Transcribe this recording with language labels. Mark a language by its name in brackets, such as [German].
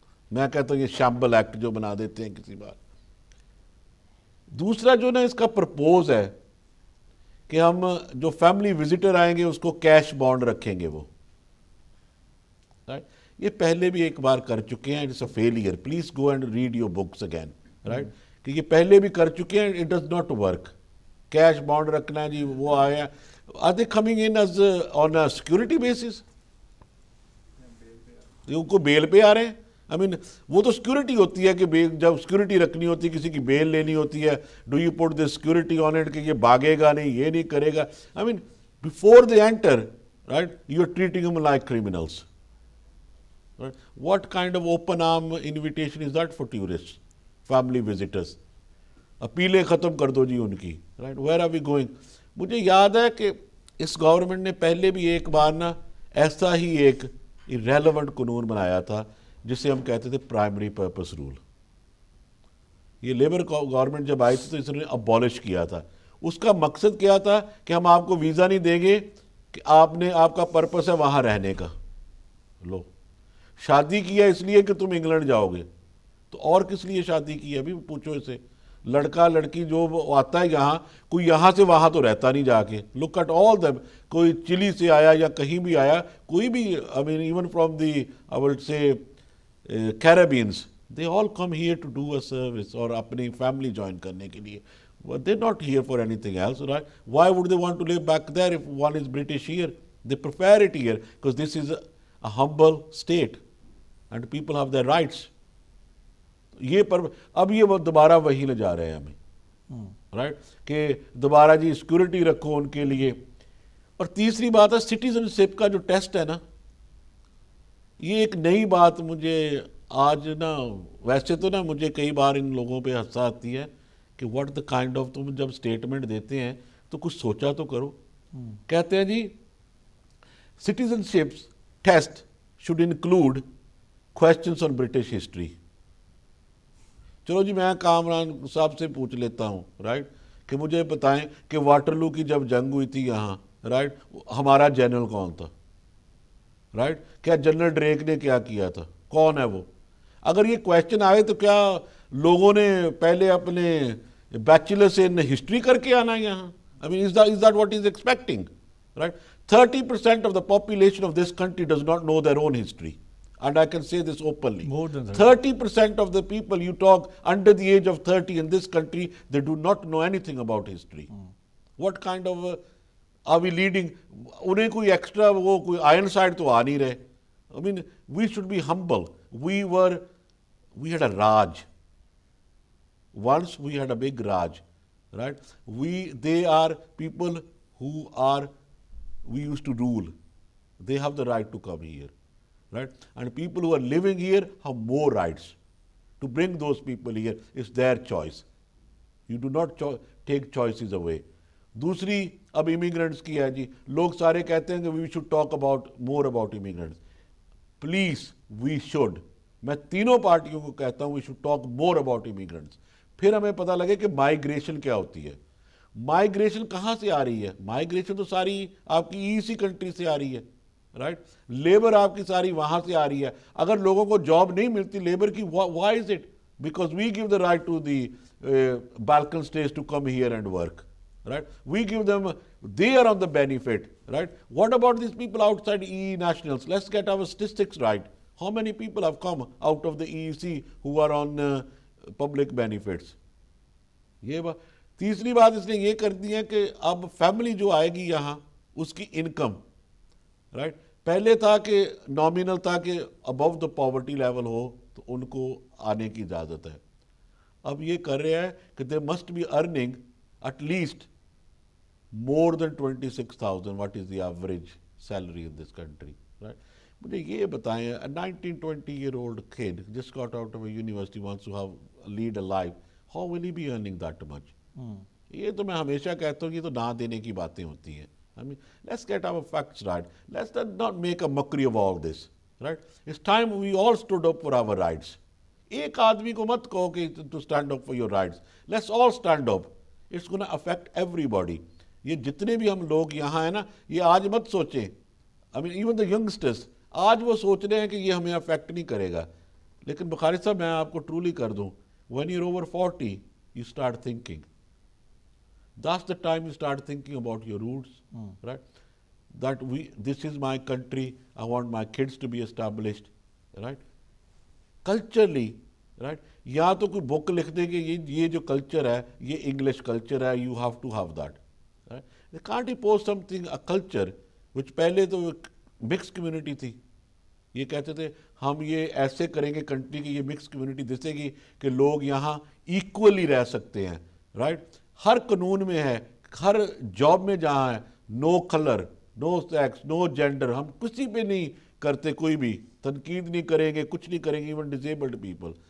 [Urdu] میں کہتا ہوں یہ شامبل ایکٹ جو بنا دیتے ہیں کسی بار. دوسرا جو نا اس کا پرپوز ہے کہ ہم جو فیملی وزٹر آئیں گے اس کو کیش بانڈ رکھیں گے وہ, رائٹ. یہ پہلے بھی ایک بار کر چکے ہیں, [English] it's a failure, please go and read your books again, [Urdu] right, کہ یہ پہلے بھی کر چکے ہیں, [English] It does not work. [Urdu] Cash bond رکھنا ہے جی, وہ آیا, [English] are they coming in as on a security basis? [Urdu] ان کو بیل پہ آ رہے ہیں. I mean وہ تو سیکورٹی ہوتی ہے کہ جب سیکورٹی رکھنی ہوتی ہے, کسی کی بیل لینی ہوتی ہے, [English] do you put this security on it [Urdu] کہ یہ بھاگے گا نہیں, یہ نہیں کرے گا. [English] I mean before they enter, right, you are treating them like criminals, right. What kind of open arm invitation is that for tourists, family visitors? [Urdu] اپیلیں ختم کر دو جی ان کی, right. [English] Where are we going. [Urdu] مجھے یاد ہے کہ اس گورنمنٹ نے پہلے بھی ایک بار نا ایسا ہی ایک ریلیونٹ قانون بنایا تھا جسے ہم کہتے تھے پرائمری پرپس رول. یہ لیبر گورنمنٹ جب آئی تھی تو اس نے ابالش کیا تھا. اس کا مقصد کیا تھا کہ ہم آپ کو ویزا نہیں دیں گے کہ آپ کا پرپس ہے وہاں رہنے کا. لو, شادی کیا اس لیے کہ تم انگلینڈ جاؤ گے, تو اور کس لیے شادی کی ہے ابھی پوچھو اسے. لڑکا لڑکی جو آتا ہے یہاں, کوئی یہاں سے وہاں تو رہتا نہیں جا کے. [English] look at all them, [Urdu] کوئی چلی سے آیا یا کہیں بھی آیا, کوئی بھی, [English] I mean even from the I would say Caribbeans, they all come here to do a service [Urdu] اور اپنی فیملی جوائن کرنے کے لیے. [English] They're not here for anything else, right? Why would they want to live back there if one is British here? They prefer it here because this is a humble state and people have their rights. [Urdu] یہ اب یہ وہ دوبارہ وہی لے جا رہے ہیں ہمیں, رائٹ, کہ دوبارہ جی سیکورٹی رکھو ان کے لیے. اور تیسری بات ہے سٹیزن شپ کا جو ٹیسٹ ہے نا, یہ ایک نئی بات مجھے آج نا, ویسے تو نا مجھے کئی بار ان لوگوں پہ ہنسی آتی ہے کہ [English] what the kind of, [Urdu] تم جب اسٹیٹمنٹ دیتے ہیں تو کچھ سوچا تو کرو. کہتے ہیں جی [English] Citizenship test should include questions on British history. [Urdu] چلو جی میں کامران صاحب سے پوچھ لیتا ہوں, رائٹ, کہ مجھے بتائیں کہ واٹرلو کی جب جنگ ہوئی تھی یہاں, رائٹ, ہمارا جنرل کون تھا, رائٹ, کیا جنرل ڈریک نے کیا کیا تھا, کون ہے وہ. اگر یہ کویسچن آئے تو کیا لوگوں نے پہلے اپنے بیچلرس ان ہسٹری کر کے آنا یہاں. [English] I mean is that what is expecting, right? 30% of the population of this country does not know their own history. And I can say this openly. More than 30% of the people you talk under the age of 30 in this country, they do not know anything about history. What kind of are we leading? [Urdu] انہیں کوئی extra وہ کوئی iron side تو آ نہیں رہے. [English] I mean we should be humble. We had a Raj. Once we had a big Raj, right? They are people who we used to rule. They have the right to come here. Right? And people who are living here have more rights. To bring those people here is their choice. You do not take choices away. [Urdu] دوسری اب immigrants کی ہے جی, لوگ سارے کہتے ہیں کہ [English] we should talk more about immigrants. Please, we should. [Urdu] میں تینوں پارٹیوں کو کہتا ہوں [English] we should talk more about immigrants. [Urdu] پھر ہمیں پتہ لگے کہ migration کیا ہوتی ہے. migration کہاں سے آ رہی ہے. migration تو ساری آپ کی EC کنٹری سے آ رہی ہے, رائٹ. لیبر آپ کی ساری وہاں سے آ رہی ہے. اگر لوگوں کو جاب نہیں ملتی لیبر کی, [English] why is it? Because we give the right to the balkan states to come here and work, right? We give them, they are on the benefit, right? What about these people outside EE nationals? Let's get our statistics right. How many people have come out of the EEC who are on public benefits? [Urdu] یہ بات. تیسری بات اس نے یہ کر دی ہے کہ اب فیملی جو آئے گی یہاں اس کی انکم, رائٹ, پہلے تھا کہ نامینل تھا کہ [English] above the poverty level [Urdu] ہو تو ان کو آنے کی اجازت ہے. اب یہ کر رہا ہے کہ [English] They must be earning at least more than 26,000 what is the average salary in this country, right. [Urdu] مجھے یہ بتائیں, [English] 19-20-year-old kid just got out of a university wants to have lead a life, how will he be earning that much? [Urdu] یہ تو میں ہمیشہ کہتا ہوں یہ تو نہ دینے کی باتیں ہوتی ہیں. [English] I mean, let's get our facts right. Let's not make a mockery of all this, right? It's time we all stood up for our rights. [Urdu] ایک آدمی کو مت کہو کہ [English] to stand up for your rights. Let's all stand up. It's going to affect everybody. [Urdu] یہ جتنے بھی ہم لوگ یہاں ہیں نا, یہ آج مت سوچیں. [English] I mean, even the youngsters, [Urdu] آج وہ سوچ رہے ہیں کہ یہ ہمیں افیکٹ نہیں کرے گا. لیکن بخاری صاحب میں آپ کو ٹرولی کر دوں, [English] when you're over 40, you start thinking. That's the time you start thinking about your roots, right? That this is my country, I want my kids to be established, right? Culturally, right? [Urdu] یا تو کوئی بک لکھ دیں کہ یہ جو culture ہے یہ انگلش کلچر ہے, [English] you have to have that, right? They can't impose something, a culture which [Urdu] پہلے تو مکس کمیونٹی تھی. یہ کہتے تھے ہم یہ ایسے کریں گے کنٹری کی یہ مکس کمیونٹی دسے گی کہ لوگ یہاں ایکولی رہ سکتے ہیں, رائٹ. ہر قانون میں ہے, ہر جاب میں جہاں ہے, [English] no colour, no sex, no gender, [Urdu] ہم کسی پہ نہیں کرتے, کوئی بھی تنقید نہیں کریں گے, کچھ نہیں کریں گے, [English] Even disabled people.